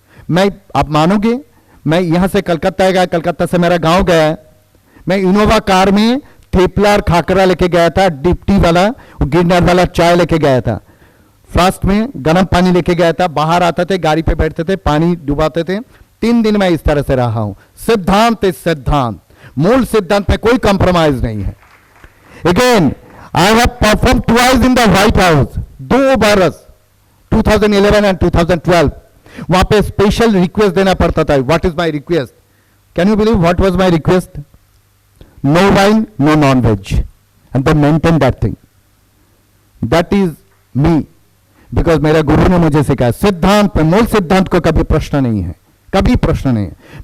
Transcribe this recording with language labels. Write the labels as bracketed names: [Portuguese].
[Hindi] मैं, आप मानोगे, मैं यहां से कलकत्ता गया, कलकत्ता से मेरा गांव गया, मैं इनोवा कार में थेपला और खाकरा लेके गया था, डिप्टी वाला गिरनार वाला चाय लेके गया था, फ्लास्क में गर्म पानी लेके गया था, बाहर आते थे, गाड़ी पे बैठते थे, पानी डुबाते थे। 3 दिन मैं इस तरह से रहा हूं। सिद्धांत इस सिद्धांत, मूल सिद्धांत में कोई कंप्रोमाइज नहीं है। [English] Again, I have performed twice in the White House, [Hindi] 2 बरस [English] 2011 and 2012। [Hindi] वहां पे स्पेशल रिक्वेस्ट देना पड़ता था। [English] What is my request? Can you believe what was my request? No wine, no non veg, and they maintain that thing. That is me, because [Hindi] मेरा गुरु ने मुझे सिखाया सिद्धांत में, मूल सिद्धांत को कभी प्रश्न नहीं है, कभी प्रश्न नहीं है।